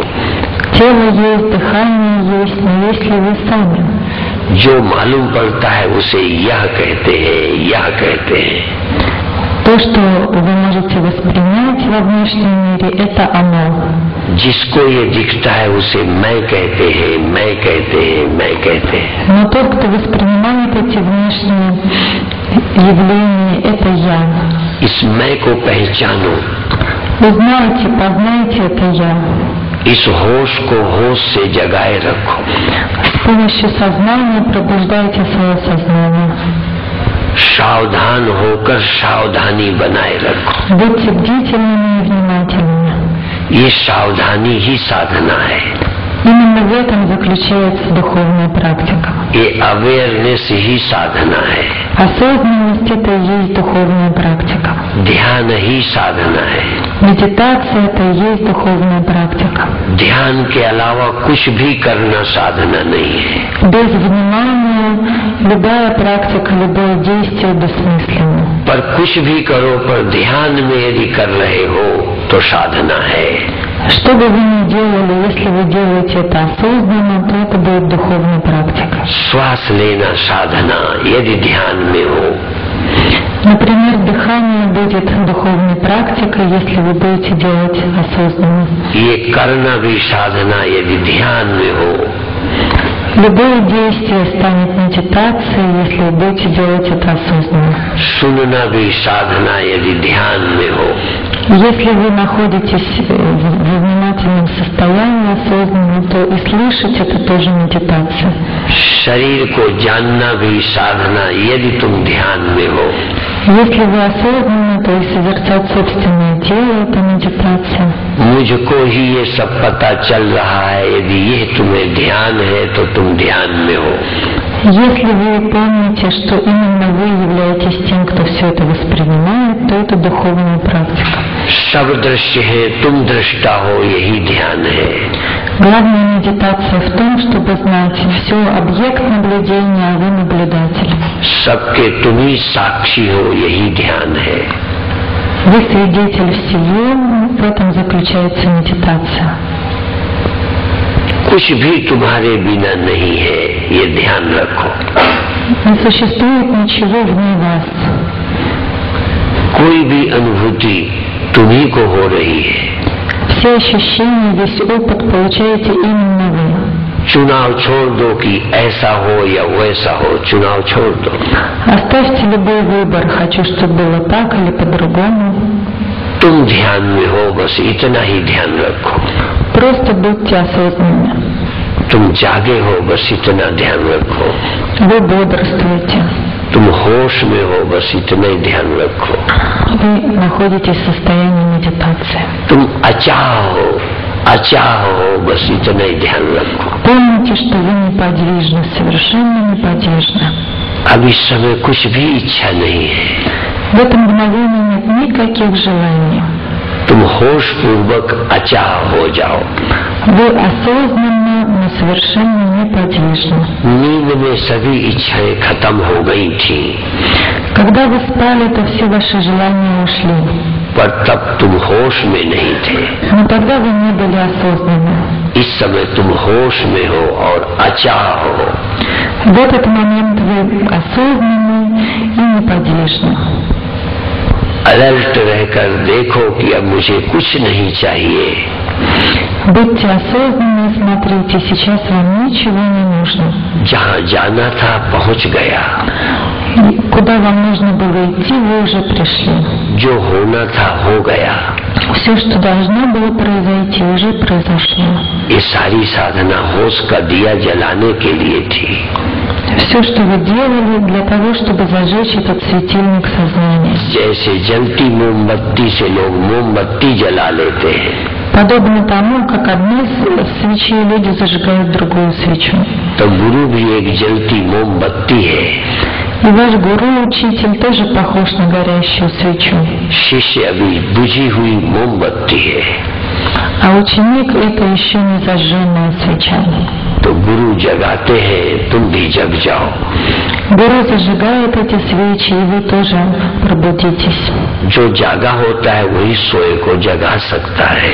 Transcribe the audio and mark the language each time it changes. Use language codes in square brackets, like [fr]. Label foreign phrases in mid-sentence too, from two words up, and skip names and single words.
[ru] Тело есть, дыхание есть, но есть ли вы сами? [hi] जो मालूम पड़ता है उसे यह कहते हैं, यह कहते हैं। [ru] То, что вы можете воспринять во внешнем мире, это оно. [hi] जिसको ये दिखता है उसे मैं कहते हैं, मैं कहते हैं, मैं कहते हैं। [ru] Но тот, кто воспринимает эти внешние явления, это я. [hi] इस मैं को पहचानो, [ru] Узнайте, познайте это я. [hi] इस होश को होश से जगाए रखो। [ru] С помощью сознания пробуждайте свое сознание. [hi] सावधान होकर सावधानी बनाए रखो। [ru] Будьте бдительными и внимательными. [hi] ये सावधानी ही साधना है। [ru] Именно в этом заключается духовная практика. [hi] ये अवेयरनेस ही साधना है। [ru] Осознанность – это и есть духовная практика. [hi] ध्यान ही साधना है। [ru] Медитация – это и есть духовная практика. [hi] ध्यान के अलावा कुछ भी करना साधना नहीं है। [ru] Без внимания любая практика, любое действие бессмысленно. [hi] पर कुछ भी करो, पर ध्यान में यदि कर रहे हो तो साधना है। [ru] Что бы вы ни делали, если вы делаете это осознанно, то это будет духовная практика. [hi] श्वास लेना साधना यदि ध्यान में हो। [ru] Например, дыхание будет духовной практикой, если вы будете делать осознанно. [hi] ये करना भी साधना यदि ध्यान में हो। [ru] Любое действие станет медитацией, если вы будете делать это осознанно. [hi] सुनना भी साधना यदि ध्यान में हो। [ru] Если вы находитесь в внимательном состоянии осознанно, то и слышать это тоже медитация. [hi] शरीर को जानना भी साधना यदि तुम ध्यान में हो। [ru] Если вы осознанны, то и созерцать собственное тело – это медитация. [hi] मुझको ही ये सब पता चल रहा है, यदि ये तुम्हें ध्यान है तो तुम ध्यान में हो। [ru] Если вы помните, что именно вы являетесь тем, кто все это воспринимает, то это духовная практика. [hi] सब दृश्य है, तुम दृष्टा हो, यही ध्यान है। [ru] Главная медитация в том, чтобы знать, все объект наблюдения, а вы наблюдатель. [hi] सबके तुम ही साक्षी हो, यही ध्यान है। [ru] Вы свидетель всего, в этом заключается медитация. [hi] कुछ भी तुम्हारे बिना नहीं है, ये ध्यान रखो। [ru] Не существует ничего вне вас. [hi] कोई भी अनुभूति तुम्ही को हो रही है। [ru] Все ощущения, весь опыт получаете именно вы. [hi] चुनाव छोड़ दो कि ऐसा हो या वैसा हो, चुनाव छोड़ दो। [ru] Оставьте любой выбор, хочу, чтобы было так или по-другому. [hi] तुम ध्यान में हो, बस इतना ही ध्यान रखो। [ru] Просто будьте осознанны. [hi] तुम जागे हो, बस इतना ध्यान रखो। [ru] Вы бодрствуете. [hi] तुम होश में हो, बस इतना ही ध्यान रखो। [ru] Вы находитесь в состоянии медитации. [hi] तुम अचाह हो, बस इतना ही ध्यान रखो। [ru] Помните, что вы неподвижны, совершенно неподвижны. [hi] अब इस समय कुछ भी इच्छा नहीं है। [ru] В этом мгновении нет никаких желаний. [hi] तुम होश पूर्वक अचाह हो जाओ। [ru] Вы осознанно, но совершенно неподвижны. [hi] नींद में सभी इच्छाएं खत्म हो गई थी, [ru] Когда вы спали, то все ваши желания ушли. [hi] पर तब तुम होश में नहीं थे। [ru] Но тогда вы не были осознанны. [hi] इस समय तुम होश में हो और अचाह हो। [ru] В этот момент вы осознанны и неподвижны. [hi] अलर्ट रहकर देखो कि अब मुझे कुछ नहीं चाहिए। [ru] Будьте осознанны и смотрите, сейчас вам ничего не нужно. [hi] जहाँ जाना था पहुँच गया। [ru] И куда вам нужно было идти, вы уже пришли. [hi] जो होना था हो गया। [ru] Все, что должно было произойти, уже произошло. [hi] ये सारी साधना होश का दिया जलाने के लिए थी। [ru] Все, что вы делали, для того, чтобы зажечь этот светильник сознания. [hi] जैसे जलती मोमबत्ती से लोग मोमबत्ती जला लेते हैं, [ru] Подобно тому, как одной свечей люди зажигают другую свечу. [hi] तो गुरु भी एक जलती मोमबत्ती है। [ru] И ваш гуру, учитель, тоже похож на горящую свечу. [hi] शिष्य अभी बुझी हुई मोमबत्ती है। [ru] А ученик — это еще не зажженная свеча. [hi] तो गुरु जगाते हैं, तुम भी जग जाओ। [ru] Гуру зажигает эти свечи, и вы тоже пробудитесь. [hi] जो जागा होता है वही सोए को जगा सकता है।